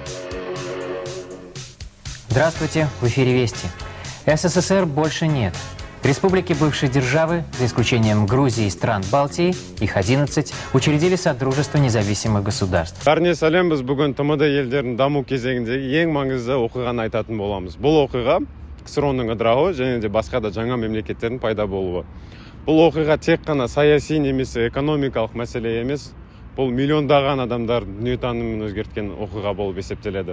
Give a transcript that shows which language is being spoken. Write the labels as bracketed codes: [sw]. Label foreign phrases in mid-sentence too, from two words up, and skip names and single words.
[ru] Здравствуйте, в эфире «Вести». СССР больше нет. Республики бывшей державы, за исключением Грузии и стран Балтии, их 11, учредили Содружество независимых государств. [kk] Бәріне сәлем, біз бүгін ТМД елдерінің даму кезеңіндегі ең маңызды оқиғаны айтатын боламыз. Бұл оқиға КСР-ның ыдырауы және де басқа да жаңа мемлекеттердің пайда болуы. Бұл оқиға тек қана саяси немесе экономикалық мәселе емес, бұл миллиондаған адамдар дүниетанымын өзгерткен оқиға болып есептеледі.